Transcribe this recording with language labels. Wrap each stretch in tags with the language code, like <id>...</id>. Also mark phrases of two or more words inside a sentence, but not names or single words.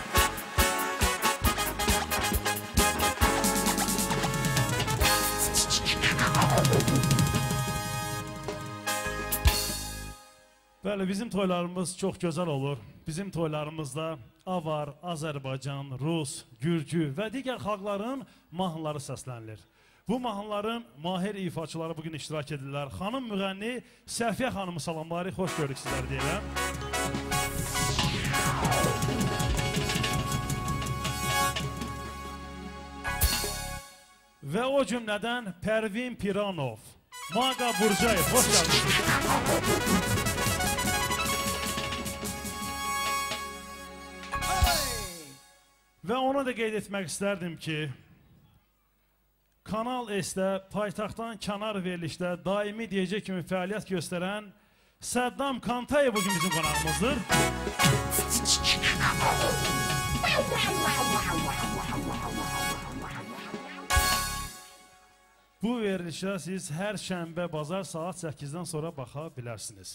<az>Bəli, bizim toylarımız çox gözəl olur. Bizim toylarımızda Avar, Azərbaycan, Rus, Gürcü və digər xalqların mahnıları səslənilir. Bu mahnıların mahir ifaçıları bugün iştirak edirlər. Xanım müğənni Səfiyə xanımı salamlayırıq, xoş gördük sizləri deyirəm.</az> <tr>Ve o cümleden Pervin Piranov, Maga Burcayev, hoş geldiniz.</tr> <az>Ve onu da qeyd etmək istərdim ki, Kanal S-də paytaxtdan kənar verilişdə daimi DJ kimi fəaliyyət göstərən Səddam Kantayev bugün bizim qonağımızdır. Bu verilişə siz hər şənbə, bazar saat 8-dən sonra baxa bilərsiniz.</az>